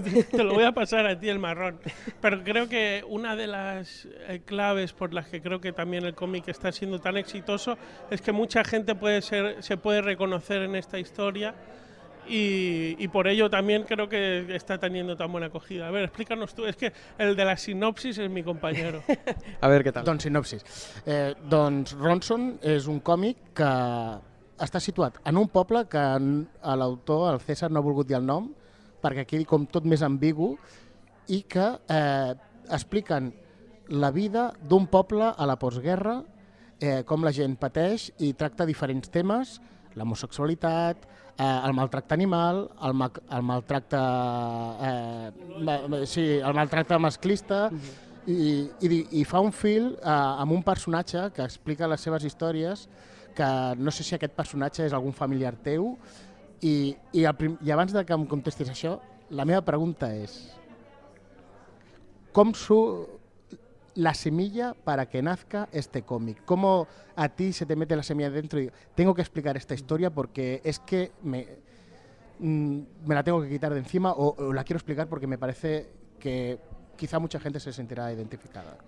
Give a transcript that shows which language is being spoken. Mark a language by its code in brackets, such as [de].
[es] Te lo voy a pasar a ti el marrón. Pero creo que una de las claves por las que creo que también el cómic está siendo tan exitoso es que mucha gente se puede reconocer en esta historia y por ello también creo que está teniendo tan buena acogida. A ver, explícanos tú. Es que el de la sinopsis es mi compañero. [ca] A ver, què tal? Doncs sinopsis. Doncs Ronson és un còmic que està situat en un poble que l'autor, el César, no ha volgut dir el nom, perquè quedi com tot més ambigu, i que expliquen la vida d'un poble a la postguerra, com la gent pateix i tracta diferents temes, l'homosexualitat, el maltracte animal, el maltracte masclista, i fa un fil amb un personatge que explica les seves històries, que no sé si aquest personatge és algun familiar teu. I abans de que em contestis això, la meva pregunta és: [es] ¿cómo la semilla para que nazca este cómic? ¿Cómo a ti se te mete la semilla dentro y tengo que explicar esta historia porque es que me la tengo que quitar de encima o la quiero explicar porque me parece que quizá mucha gente se sentirá identificada?